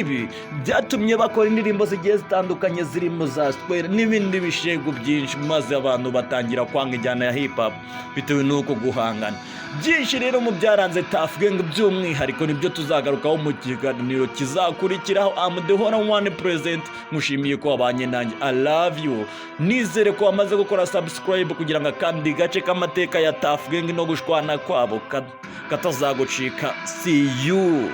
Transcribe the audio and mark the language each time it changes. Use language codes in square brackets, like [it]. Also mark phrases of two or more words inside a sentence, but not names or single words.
[rw] Ibi byatumye bakora indirimbo zigiye zitandukanye zirimo za Square n'ibindi bishego byinshi maze abantu batangira kwanga injyana ya [en] hip hop [rw] bitewe n'uko guhangana. Byinshi rero mu byaranze Tough Gang by'umwihariko nibyo tuzagarukaho mu kiganiro kizakurikiraho. [en] I'm the one present. [rw] Mushimiye ko wabanye nanjye. [en] I love you. [rw] Nizere ko wamaze gukora subscribe kugira ngo kandi gace k'amateka ya Tough Gang no gushwana kwabo katazagucika. [en] See you.